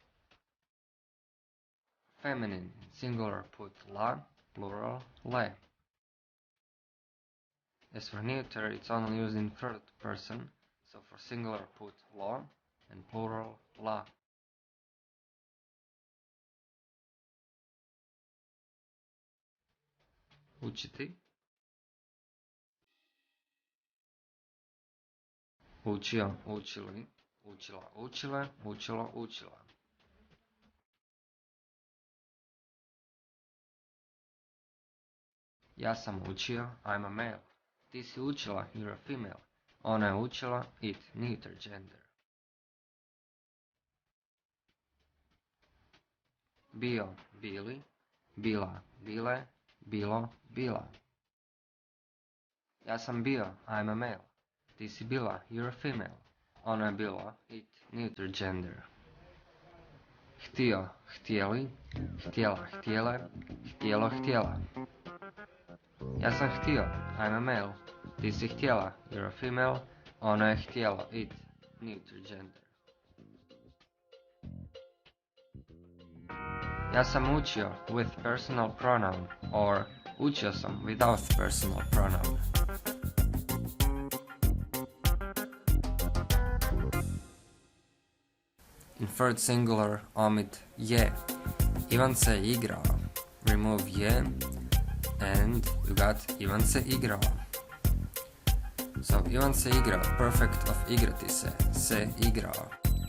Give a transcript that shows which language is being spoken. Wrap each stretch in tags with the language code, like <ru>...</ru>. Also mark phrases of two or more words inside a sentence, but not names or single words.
<en>Feminine, singular, put la, plural, le. As for neuter, it's only used in third person, so for singular, put lo, and plural, la.</en> <hr>Učiti. Učio, učili, učila, učile, učilo, učila. Ja sam učio,</hr> <en>I'm a male.</en> <hr>Ti si učila,</hr> <en>you're a female.</en> <hr>Ona je učila,</hr> <en>it, neuter gender.</en> <hr>Bio, bili, bila, bile, bilo, bila. Ja sam bio,</hr> <en>I'm a male.</en> <hr>Ti si bila,</hr> <en>you're a female.</en> <hr>Ona je bila,</hr> <en>it, neuter gender.</en> <hr>Htio, htjeli, htjela, htjele, htjelo, htjela. Ja sam htio,</hr> <en>I'm a male.</en> <hr>Ti si htjela,</hr> <en>you're a female.</en> <hr>Ona je htjela,</hr> <en>it, neuter gender.</en> <hr>Ja sam učio</hr> <en>with personal pronoun or</en> <hr>učio sam</hr> <en>without personal pronoun. In third singular, omit je.</en> <hr>Ivan se igrao.</hr> <en>Remove je and you got</en> <hr>Ivan se igrao. So Ivan se igrao,</hr> <en>perfect of</en> <hr>igrati se igrao.</hr>